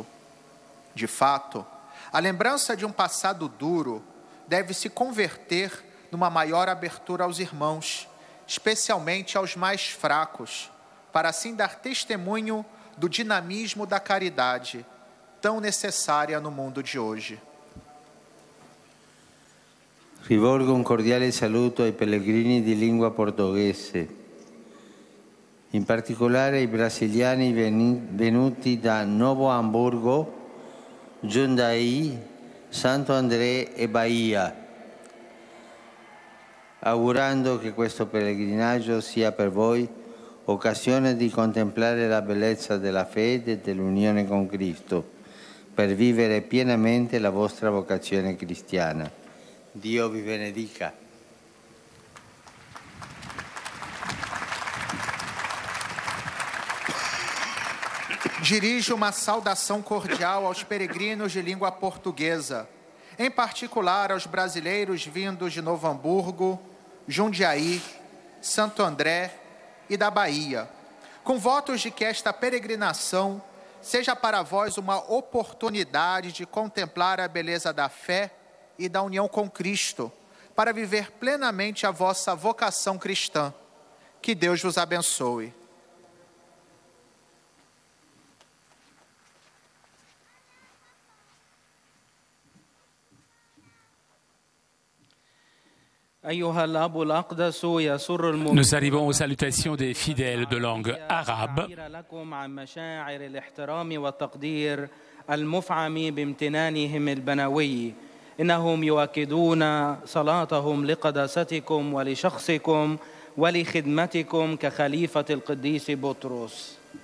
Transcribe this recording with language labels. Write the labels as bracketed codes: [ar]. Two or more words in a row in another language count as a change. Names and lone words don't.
[pt] De fato, a lembrança de um passado duro deve se converter numa maior abertura aos irmãos, especialmente aos mais fracos, para assim dar testemunho do dinamismo da caridade, tão necessária no mundo de hoje. [it] Rivolgo un cordiale saluto ai pellegrini di lingua portoghese, in particolare ai brasiliani venuti da Novo Hamburgo, Jundiaí, Santo André e Bahia, augurando che questo pellegrinaggio sia per voi occasione di contemplare la bellezza della fede e dell'unione con Cristo, per vivere pienamente la vostra vocazione cristiana. Dio vi benedica. [pt] Dirijo uma saudação cordial aos peregrinos de língua portuguesa, em particular aos brasileiros vindos de Novo Hamburgo, Jundiaí, Santo André e da Bahia, com votos de que esta peregrinação seja para vós uma oportunidade de contemplar a beleza da fé e da união com Cristo, para viver plenamente a vossa vocação cristã. Que Deus vos abençoe. [fr] Nous arrivons aux salutations des fidèles de langue arabe. [ar] إنهم يؤكدون صلاتهم لقداستكم ولشخصكم ولخدمتكم كخليفة القديس بطرس.